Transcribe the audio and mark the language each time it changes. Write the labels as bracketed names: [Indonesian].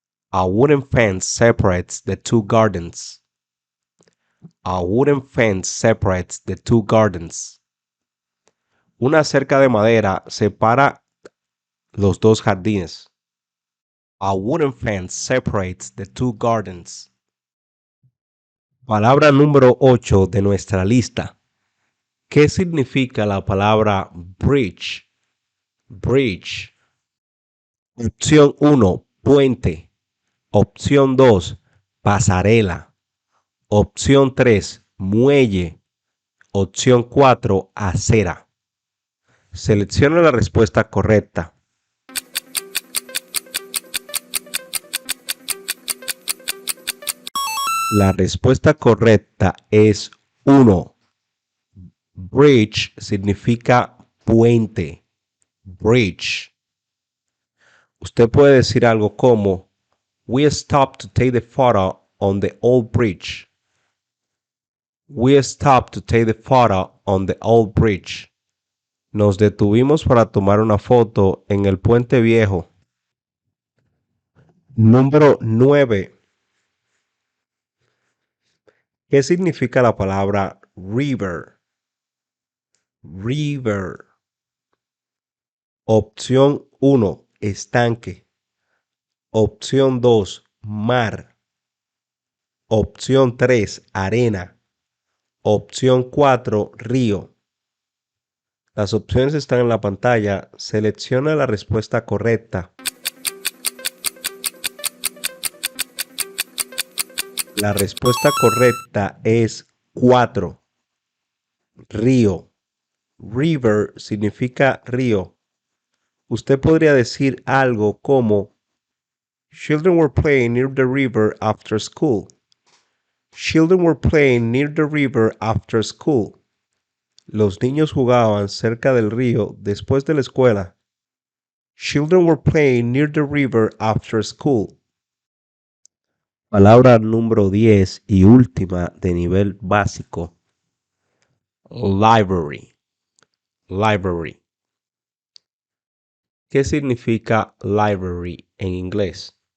[English] A wooden fence separates the two gardens. A wooden fence separates the two gardens. [Spanish] Una cerca de madera separa los dos jardines. [English] A wooden fence separates the two gardens. [Spanish] Palabra número 8 de nuestra lista. ¿Qué significa la palabra bridge? Bridge. Opción 1, puente. Opción 2, pasarela. Opción 3, muelle. Opción 4, acera. Selecciona la respuesta correcta. La respuesta correcta es 1. Bridge significa puente. Bridge. Usted puede decir algo como [English] we stopped to take the photo on the old bridge. We stopped to take the photo on the old bridge. [Spanish] Nos detuvimos para tomar una foto en el puente viejo. Número 9. ¿Qué significa la palabra river? river. Opción 1, estanque. Opción 2, mar. Opción 3, arena. Opción 4, río. Las opciones están en la pantalla. Selecciona la respuesta correcta. La respuesta correcta es 4. Río. River significa río. Usted podría decir algo como [English] Children were playing near the river after school. Children were playing near the river after school. [Spanish] Los niños jugaban cerca del río después de la escuela. [English] Children were playing near the river after school. [Spanish] Palabra número 10 y última de nivel básico. [English] Library. Library. [Spanish] ¿Qué significa library en inglés?